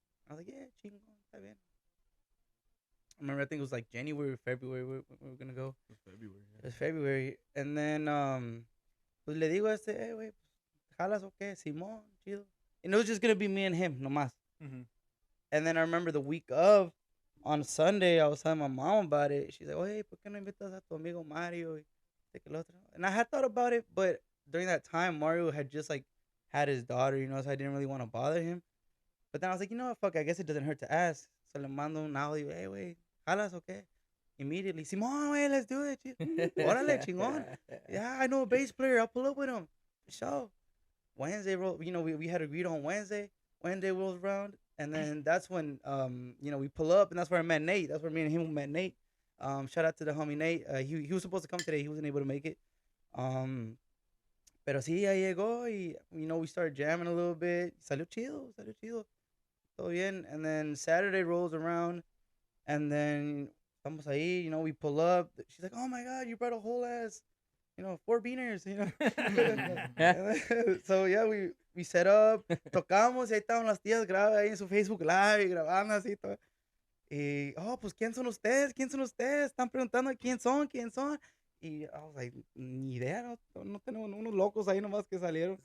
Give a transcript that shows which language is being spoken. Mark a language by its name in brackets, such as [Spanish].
[English] I was like, yeah, [Spanish] chingón, está bien. [English] I remember, I think it was like January or February we were going to go. It was February. Yeah. It was February. And then, [Spanish] pues le digo a este, hey, güey, jalas o qué, Simón, chido. [English] And it was just going to be me and him, nomás. And then I remember the week of, on Sunday, I was telling my mom about it. She's like, oh, hey, [Spanish] ¿por qué no invitas a tu amigo Mario? [English] And I had thought about it, but during that time, Mario had just, like, had his daughter, you know, so I didn't really want to bother him. But then I was like, you know what, fuck, I guess it doesn't hurt to ask. So [Spanish] le mando un audio, hey, wey, jalas o qué? [English] Immediately, Simón, wey, let's do it. [Spanish] Órale, chingón. [English] Yeah, I know a bass player. I'll pull up with him. So, Wednesday, you know, we had agreed on Wednesday. Wednesday rolls around. And then that's when, you know, we pull up, and that's where I met Nate. That's where me and him met Nate. Shout out to the homie Nate. He was supposed to come today. He wasn't able to make it. [Spanish] Pero sí, ahí llegó, y, [English] you know, we started jamming a little bit. [Spanish] Salió chido. Todo bien. [English] And then Saturday rolls around, and then [Spanish] estamos ahí, [English] you know, we pull up. She's like, oh, my God, you brought a whole ass, you know, 4 beaners, you know. So, yeah, we set up, [Spanish] tocamos, y ahí estaban las tías grabando ahí en su Facebook Live, grabando así todo. Y, oh, pues, ¿quién son ustedes? Están preguntando quién son. Y [English] I was like, [Spanish] ni idea, no tenemos unos locos ahí nomás que salieron.